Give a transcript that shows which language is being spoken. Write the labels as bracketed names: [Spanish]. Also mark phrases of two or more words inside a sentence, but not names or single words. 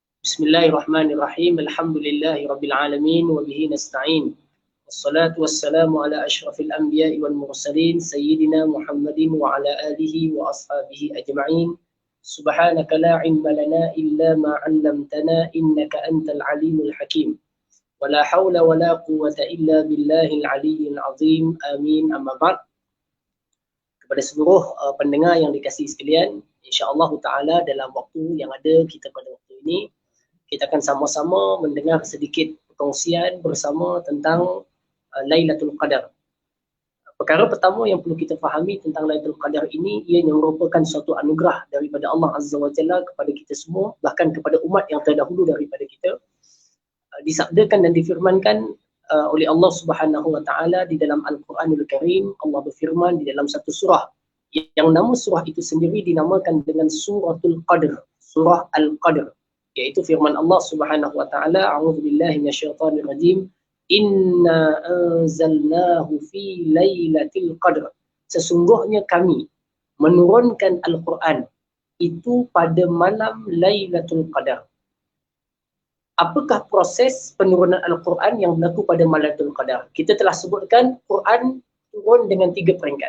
[Arabic] بسم الله الرحمن الرحيم. الحمد لله رب العالمين وبه نستعين. والصلاة والسلام على أشرف الأنبياء والمرسلين سيدنا محمد وعلى آله وأصحابه أجمعين. سبحانك لا علم لنا إلا ما علمتنا إنك أنت العليم الحكيم. ولا حول ولا قوة إلا بالله العلي العظيم. آمين. أما بعد. [Malay] Kepada seluruh pendengar yang dikasihi sekalian, [Arabic] إن شاء الله تعالى [Malay] dalam waktu yang ada kita pada waktu ini, kita akan sama-sama mendengar sedikit perkongsian bersama tentang Lailatul Qadar. Perkara pertama yang perlu kita fahami tentang Lailatul Qadar ini, ianya merupakan suatu anugerah daripada [Arabic] الله عز وجل [Malay] kepada kita semua, bahkan kepada umat yang terdahulu daripada kita. Disabdakan dan difirmankan oleh [Arabic] الله سبحانه وتعالى [Malay] di dalam [Arabic] القرآن الكريم. [Malay] Allah berfirman di dalam satu surah yang nama surah itu sendiri dinamakan dengan Suratul Qadr, surah Al-Qadr, iaitu firman [Arabic] الله سبحانه وتعالى، أعوذ بالله من الشيطان الرجيم، إنا أنزلناه في ليلة القدر, [Malay] sesungguhnya kami menurunkan Al-Quran itu pada malam Lailatul Qadar. Apakah proses penurunan Al-Quran yang berlaku pada Lailatul Qadar? Kita telah sebutkan Quran turun dengan 3 peringkat.